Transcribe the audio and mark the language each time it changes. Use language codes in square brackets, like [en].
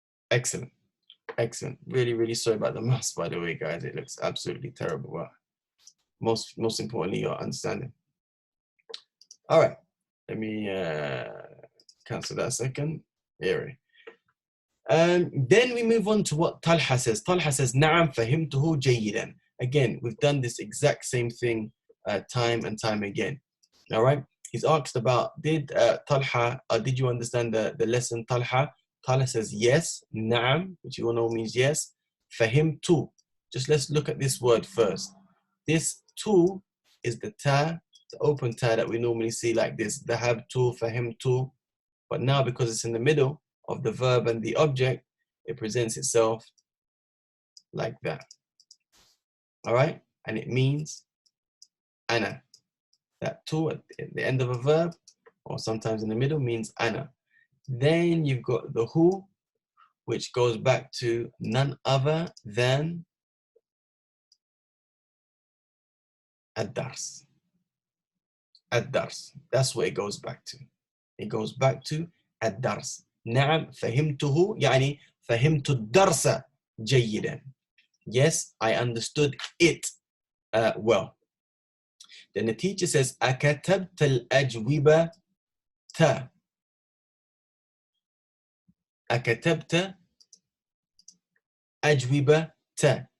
[en] Excellent. Excellent. Really, really sorry about the mouse, by the way, guys. It looks absolutely terrible. Well, most importantly, your understanding. All right. Let me cancel that a second. Here. Then we move on to what Talha says. Talha says, [ar] نعم فهمته جيدا. [en] Again, we've done this exact same thing time and time again. All right. He's asked about, did Talha, did you understand the lesson, Talha? Talha says yes, [ar] نعم, [en] which you all know means yes. [ar] فهمت. [en] Just let's look at this word first. This tu is the ta, the open ta that we normally see like this. [ar] ذهبت, فهمت. [en] But now because it's in the middle of the verb and the object, it presents itself like that. All right? And it means ana. That tu at the end of a verb, or sometimes in the middle, means ana. Then you've got the who, which goes back to none other than ad-dars. Ad-dars. That's what it goes back to. It goes back to ad-dars. [ar] نعم فهمته يعني فهمت الدرس جيدا. [en] Yes, I understood it well. Then the teacher says [ar] أكتبت الأجوبة تا. أكتبت أجوبة تا.